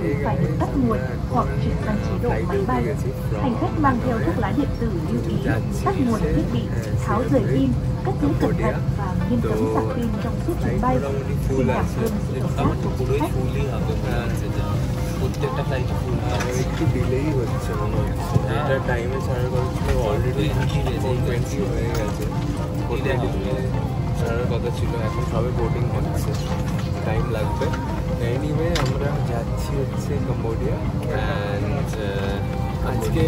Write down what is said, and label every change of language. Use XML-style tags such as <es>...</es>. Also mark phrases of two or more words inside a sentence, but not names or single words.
<vi>phải được tắt nguồn hoặc chuyển sang chế độ máy bay. Hành khách mang theo thuốc lá điện tử lưu ý tắt nguồn thiết bị, tháo rời pin, cất giữ cẩn thận và nghiêm cấm sạc pin trong suốt chuyến bay. Xin cảm ơn sự hợp tác của khách.</vi> <bn>প্রত্যেকটা</bn> <en>flight full</en> <bn>একটু ডিলেই হচ্ছে মনে হচ্ছে এটা টাইমে ছাড়ার কথা ছিল অলরেডি 4:20 হয়ে গেছে ছাড়ার কথা ছিল এখন সবে বোর্ডিং হচ্ছে টাইম লাগবে এনিওয়ে আমরা যাচ্ছি হচ্ছে কম্বোডিয়া অ্যান্ড আজকে</bn>